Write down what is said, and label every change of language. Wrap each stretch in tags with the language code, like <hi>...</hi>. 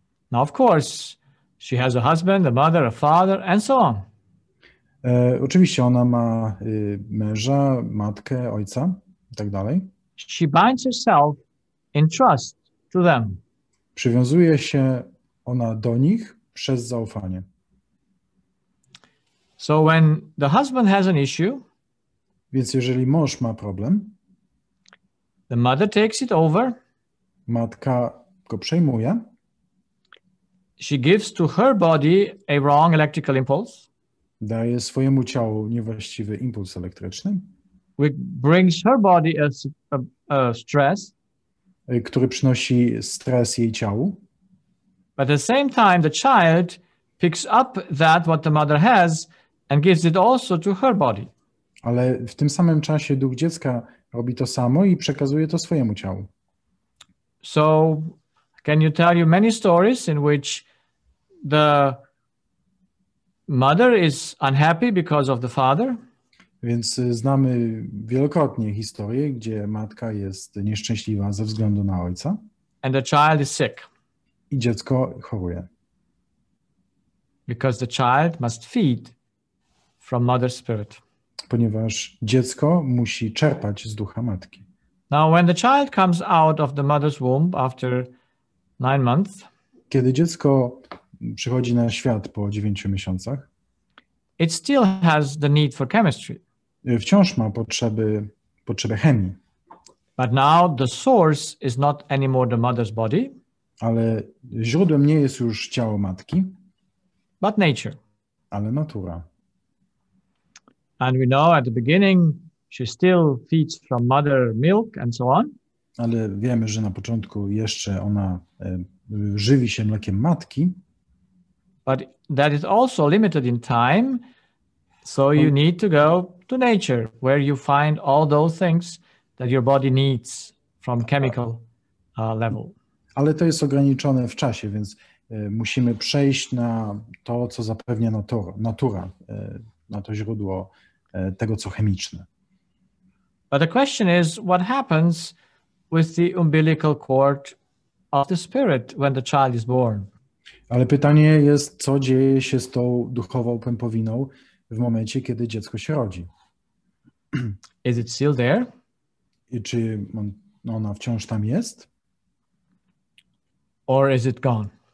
<en>Now, of course, she has a husband, a mother, a father, and so on.</en> <pl>Oczywiście ona ma męża, matkę, ojca i tak dalej.</pl> <en>She binds herself in trust to them.</en> <pl>Przywiązuje się ona do nich przez zaufanie.</pl> <en>So when the husband has an issue,</en> <pl>więc jeżeli mąż ma problem,</pl> <en>the mother takes it over.</en> <pl>Matka go przejmuje.</pl> <en>She gives to her body a wrong electrical impulse.</en> <pl>Daje swojemu ciału niewłaściwy impuls elektryczny.</pl> <en>Which brings her body a stress.</en> <pl>Który przynosi stres jej ciału.</pl> <en>But at the same time, the child picks up what the mother has and gives it also to her body.</en> <pl>Ale w tym samym czasie duch dziecka robi to samo i przekazuje to swojemu ciału.</pl> <en>So, can you tell you many stories in which the mother is unhappy because of the father?</en> <pl>Więc znamy wielokrotnie historie, gdzie matka jest nieszczęśliwa ze względu na ojca.</pl> <en>And the child is sick.</en> <pl>i dziecko choruje.</pl> <en>Because the child must feed from mother's spirit.</en> <pl>Ponieważ dziecko musi czerpać z ducha matki.</pl> <en>Now, when the child comes out of the mother's womb after 9 months,</en> <pl>kiedy dziecko przychodzi na świat po 9 miesiącach,</pl> <en>it still has the need for chemistry.</en> <pl>Wciąż ma potrzebę chemii.</pl> <en>But now the source is not anymore the mother's body,</en> <pl>ale źródłem nie jest już ciało matki,</pl> <en>but nature.</en> <pl>ale natura.</pl> <en>And we know at the beginning she still feeds from mother milk and so on.</en> <pl>Ale wiemy, że na początku jeszcze ona żywi się mlekiem matki.</pl> <en>But that is also limited in time, so you need to go to nature, where you find all those things that your body needs from chemical level.</en> <pl>Ale to jest ograniczone w czasie, więc musimy przejść na to, co zapewnia natura, na to źródło tego, co chemiczne.</pl> <en>But the question is, what happens with the umbilical cord of the spirit when the child is born?</en> <pl>Ale pytanie jest, co dzieje się z tą duchową pępowiną w momencie, kiedy dziecko się rodzi?</pl> <en>Is it still there?</en> <pl>I czy ona wciąż tam jest?</pl> <en>Or is it gone?</en>